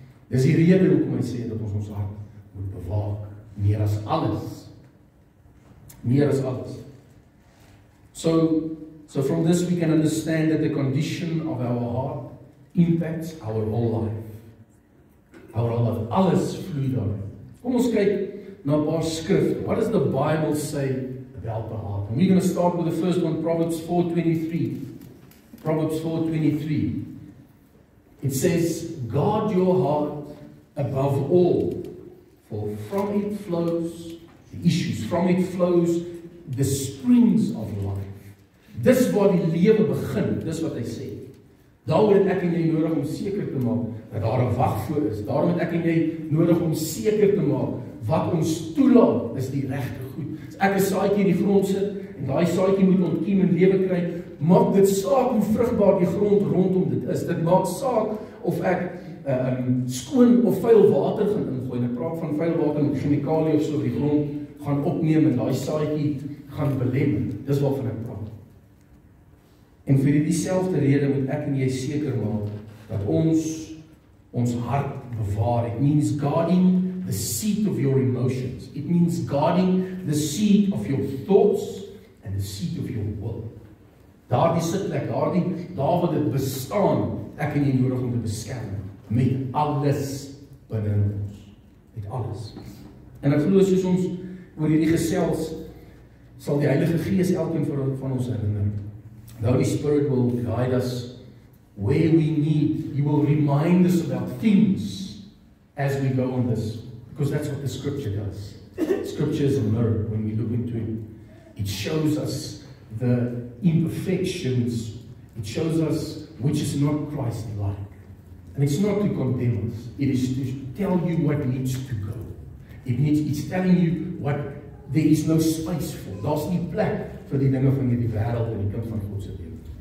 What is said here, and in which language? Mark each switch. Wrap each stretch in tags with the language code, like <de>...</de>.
<af>Dis die rede hoekom hy sê dat ons hart moet bewaak, meer as alles. Meer as alles.</af> <en>So from this we can understand that the condition of our heart impacts our whole life. Our whole life.</en> <af>Alles vloei daarin. Kom ons kyk na 'n paar skrifte.</af> <en>What does the Bible say about the heart? And we're going to start with the first one, Proverbs 4:23. Proverbs 4:23. It says, guard your heart above all, for from it flows the issues. From it flows the springs of life.</en> <af>Dis waar die lewe begin, dis wat hy sê. Daarom het ek en jy nodig om seker te maak dat daar 'n wag voor is. Daarom het ek en jy nodig om seker te maak wat ons toelaat is die regte goed. As ek 'n saadjie in die grond sit en daai saadjie moet ontkiem en lewe kry, maak dit saak hoe vrugbaar die grond rondom dit is. Dit maak saak of ek skoon of vuil water gaan ingooi. gooi. En ek praat van vuil water met chemikalie of so op die grond gaan opneem en daai saadjie gaan belem. Dis waarvan ek praat. En vir dieselfde rede moet ek en jy seker maak dat ons hart bewaar.</af> <en>It means guarding the seat of your emotions. It means guarding the seat of your thoughts and the seat of your will.</en> <af>Daardie sitplek, daar waar dit bestaan, ek en jy nodig om te beskerm met alles binne ons. Met alles. En ek glo soos ons oor hierdie gesels, sal die Heilige Gees elkeen van ons herinner.</af> <en>The Holy Spirit will guide us where we need. He will remind us about things as we go on this. Because that's what the Scripture does. Scripture is a mirror when we look into it. It shows us the imperfections. It shows us which is not Christ-like. And it's not to condemn us. It is to tell you what needs to go. It's telling you what there is no space for.</en> <af>Daar's nie plek vir die dinge van hierdie wêreld en die kind van God se lewe.</af>